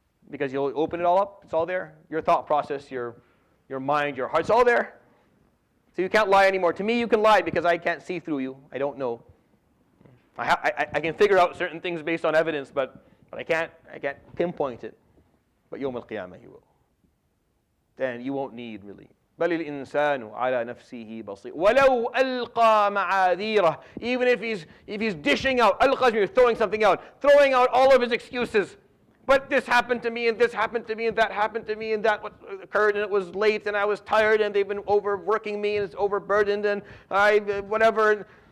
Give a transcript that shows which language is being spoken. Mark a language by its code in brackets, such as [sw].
[en] Because you'll open it all up, it's all there. Your thought process, your mind, your heart, it's all there. So you can't lie anymore. To me, you can lie because I can't see through you. I don't know. I can figure out certain things based on evidence, but I can't pinpoint it. But Yawm al-Qiyamah, you will. Then you won't need really. [ar] بل الإنسان على نفسه بصير ولو ألقى معاذيره. [en] Even if he's dishing out, ألقى means throwing something out, throwing out all of his excuses. But this happened to me, and this happened to me, and that happened to me, and that occurred, and it was late, and I was tired, and they've been overworking me, and it's overburdened, and I whatever.